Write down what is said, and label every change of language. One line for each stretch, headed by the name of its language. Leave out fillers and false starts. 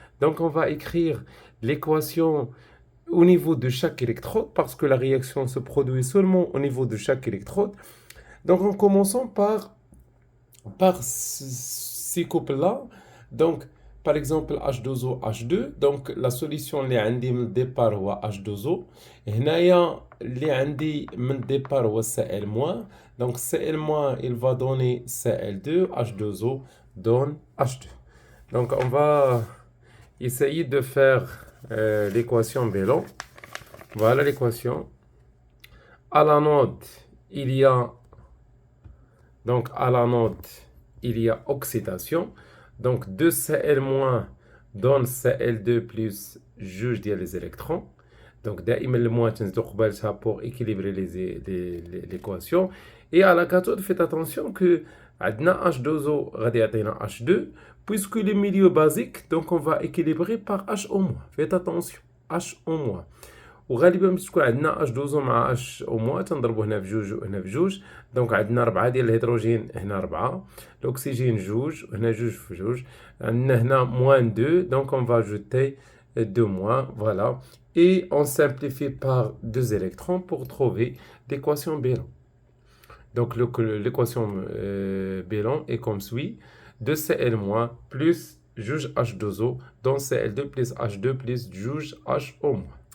French: Donc on va écrire l'équation au niveau de chaque électrode parce que la réaction se produit seulement au niveau de chaque électrode. Donc en commençant par ces couples-là. Donc par exemple H2O H2, donc la solution
Arabic: اللي عندي من الديبار هو
French: H2O.
Arabic: هنايا اللي عندي من الديبار هو Cl-.
French: donc Cl- il va donner Cl2, H2O donne H2. Donc on va essayer de faire l'équation bilan. Voilà l'équation. À l'anode, il y a oxydation. Donc 2Cl- donne Cl2 plus juge les électrons.
Arabic: Donc دائما الموان تنزلو قبالتها
French: pour équilibrer l'équation. Et à la cathode, faites attention que
Arabic: عندنا
French: H2O
Arabic: غادي يعطينا
French: H2, puisque le milieu basique, donc on va équilibrer par HO-. Faites attention, HO-.
Arabic: وغالبا باش تكون عندنا اش دوزو مع اش او موا تنضربو هنا في جوج وهنا في جوج. دونك عندنا 4 ديال الهيدروجين هنا 4، الاكسجين جوج وهنا جوج في جوج، عندنا هنا موان 2، دونك
French: on va ajouter 2 moins, voilà. Et on simplifie par 2 électrons pour trouver l'équation bilan. Donc l'équation bilan est comme suit: 2Cl- plus juge H2O, donc Cl2 plus H2 plus juge HO-.